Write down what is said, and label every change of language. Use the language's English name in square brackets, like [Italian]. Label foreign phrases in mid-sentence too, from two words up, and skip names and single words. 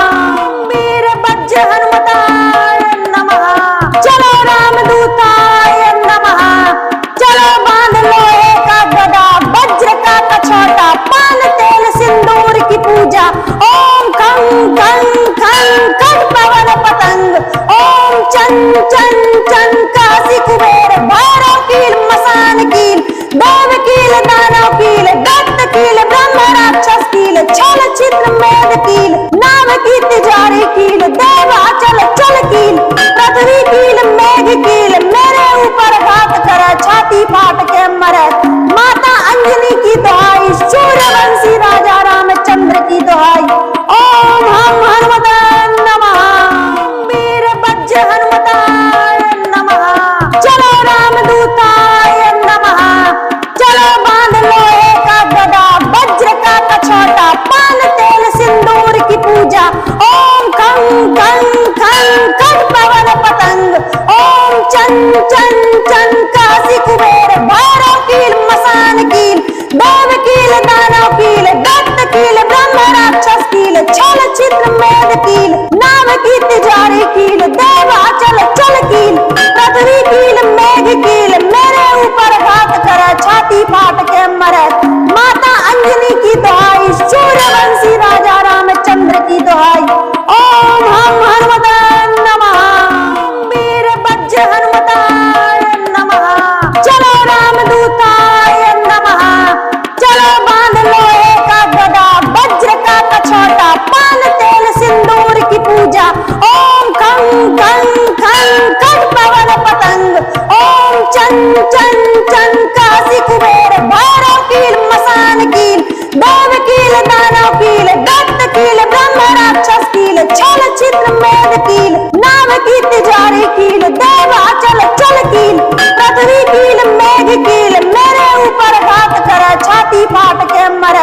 [Sanskrit] वीर बज्र हनुमताय नमः, [Hindi] चलो [Sanskrit] रामदूताय नमः, [Hindi] चलो बांध लोहे का गदा, वज्र का कछोटा, पान तेल सिंदूर की पूजा, ओम खं खं खं खं पवन पतंग, ओम चं चं चं काशी कुबेर, भैरव कील, मसान कील, देव कील, दानव कील, दत्त कील, ब्रह्म राक्षस कील, छल चित्र मेद कील, नाम की तिजारी कील, देवाचल चल कील, पृथ्वी कील, मेघ कील, मेरे ऊपर घात करे, छाती फाट के मरे, माता अंजनी की दुहाई, सूर्यवंशी राजा रामचंद्र की दुहाई, [Sanskrit] ओम हम हनुमते नमः, वीर बज्र हनुमताय नमः, [Hindi] चलो [Sanskrit] रामदूताय नमः, [Hindi] चलो बांध लोहे का गदा, वज्र का कछोटा, पान तेल सिंदूर की पूजा, ओम खं खं खं खं पवन पतंग, ओम चं चं चं काशी कुबेर, भैरव कील, मसान कील, देव कील, दानव कील, दत्त कील, ब्रह्म राक्षस कील, छल चित्र मेद कील, नाम की तिजारी कील, देवाचल चल कील, पृथ्वी कील, मेघ कील, मेरे ऊपर घात करे, छाती फाट के मरे, माता अंजनी की दुहाई, सूर्यवंशी राजा रामचंद्र की दुहाई, [Sanskrit] ओम हम हनुमते नमः, वीर बज्र हनुमताय नमः, [Hindi] चलो [Sanskrit] रामदूताय नमः, [Hindi] चलो बांध लोहे का गदा, वज्र का कछोटा, पान तेल सिंदूर की पूजा, ओम खं खं खं खं पवन पतंग, ओम चं चं चं काशी कुबेर, भैरव कील, मसान कील, देव कील, दानव कील, दत्त कील, ब्रह्म राक्षस कील, छल चित्र मेद कील, नाम की तिजारी कील, देवाचल चल कील, पृथ्वी कील, मेघ कील, छाती फाट के मरे।